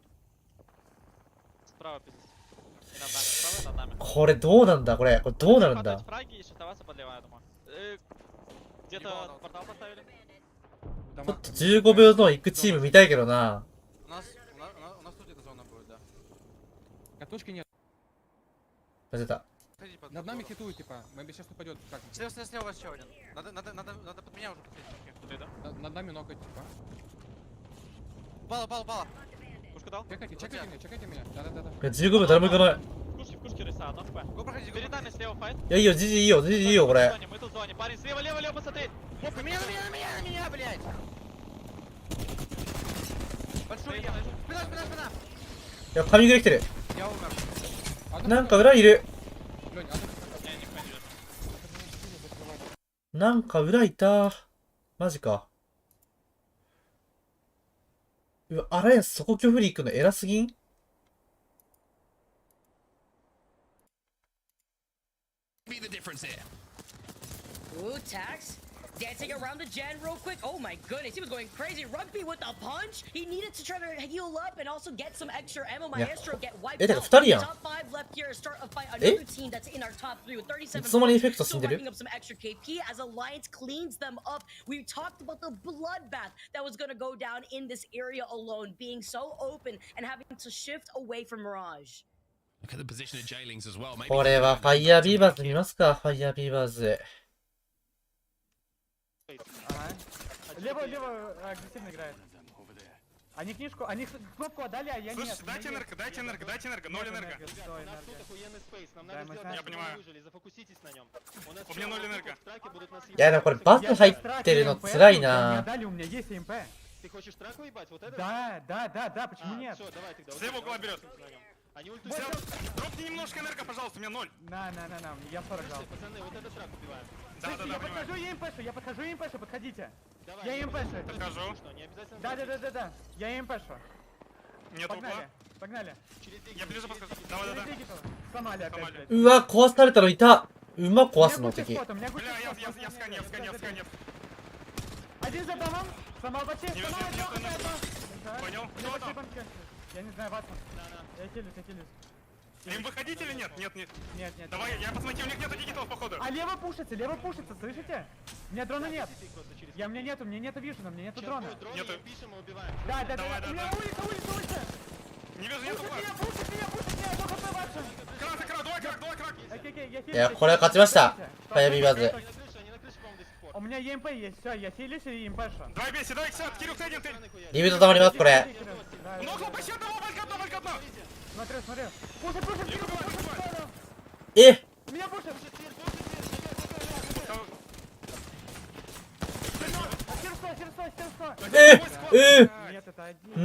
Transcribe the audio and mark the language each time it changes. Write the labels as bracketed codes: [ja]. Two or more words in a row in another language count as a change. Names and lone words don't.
[ja] これどうなんだこれ。これどうなるんだ。ちょっと15秒ゾーン行くチーム見たいけどな。出た。 [ru] Над нами хитуют, типа. Мэби сейчас упадет. Слева еще один. Надо под меня уже подходить. Над нами нокать, типа. Бала. Пушку дал? Чекайте меня. Да. [ja] 15 秒誰も行かない。 [ru] Пушки рыса, одна хп. Го проходи, перед нами слева файт. [ja] いやいいよ、GGいいよ、GGいいよこれ。 [ru] Мы тут в зоне, парень, слева, лево, посмотри. Оп, на меня, блядь. Большой я. Спина. [ja] いや、神グレ来てる。 [ru] Я умер. [ja] なんか裏いる。なんか裏いた。マジか。うわ、あらやそこ巨フリー行くの偉すぎん？ [en] Be the difference here. Ooh, Tax. Dancing around the gen real quick. Oh my goodness, he was going crazy. Rugby with a punch. He needed to try to heal up and also get some extra ammo. Maestro get wiped out. Top 5 left here. Start a fight. Another team that's in our top 3 with 37. Still wiping up some extra KP as Alliance cleans them up. We talked about the bloodbath that was going to go down in this area alone, being so open and having to shift away from Mirage. Look at the position of Jailings as well. Maybe [ja] これはファイヤービーバーズ見ますか？ファイヤービーバーズ。 [ru] Лево, агрессивно играет. Они книжку, они кнопку отдали, а я нет. Слушай, дайте энерго, дайте энерго, дайте энерго, 0 энерго. Я понимаю. У меня 0 энерго. [ja] いやでもこれバス入ってるの辛いな。 [ru] У меня есть МП. Ты хочешь траку ебать? Вот это? Да, почему нет? С левого угла берет. Дропни немножко энерго, пожалуйста, у меня 0. На, я 40 дал. Пацаны, вот этот трак убиваем. Да, я подхожу МПшу, подходите. Я МПшу. Подхожу. Да, я МПшу. Нет угла. Погнали. Я ближе подхожу. Давай. Сломали опять. [ja] うわ、壊されたのいた。うま壊すの敵。 [ru] Бля, я сканер. Один за домом. Сломал бачи. Понял. Кто там? Я не знаю, Ватсон. Я хилюсь. Им выходить или нет? Нет. Нет. Давай, я посмотрю, у них нету дигитов, походу. А лево пушится, слышите? У меня дрона нет. У меня нету вижена, у меня нету дрона. Нету. Да. У меня улица. Не вижу, нету флаг. Пушит меня, только по Ватсон. Крак, давай крак. Окей, я хилюсь. [ja] いや、これは勝ちました。ファイヤービーバーズ。 [ru] У меня ЕМП есть, все, я хилюсь и ЕМПшу. Давай бейся, давай, Ксят, Кирюх, ты один, ты. [ja] リビルド溜まります、これ。 [ru] Много, почти одного, валька одно. Смотрю. Пушит. Э! Меня пушит. Нет, это один.